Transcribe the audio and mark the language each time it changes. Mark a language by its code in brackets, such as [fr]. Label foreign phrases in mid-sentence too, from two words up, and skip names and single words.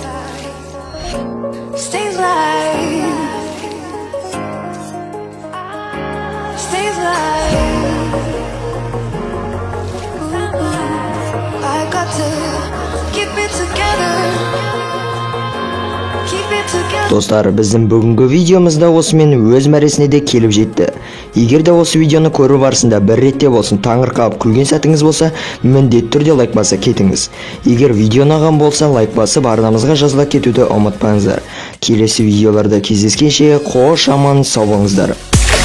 [en] Stays light. Stays light. I got to keep it together. Keep it together. [kk] Достар, біздің бүгінгі видеомызда осымен өз мәресіне де келіп жетті. Егер де осы видеоны көру барысында бір ретте болсын таңырқап күлген сәтіңіз болса, міндетті түрде лайк баса кетіңіз. Егер видео ұнаған болса, лайк басып арнамызға жазыла кетуді ұмытпаңыздар. Келесі видеоларда кездескенше қош аман сау болыңыздар.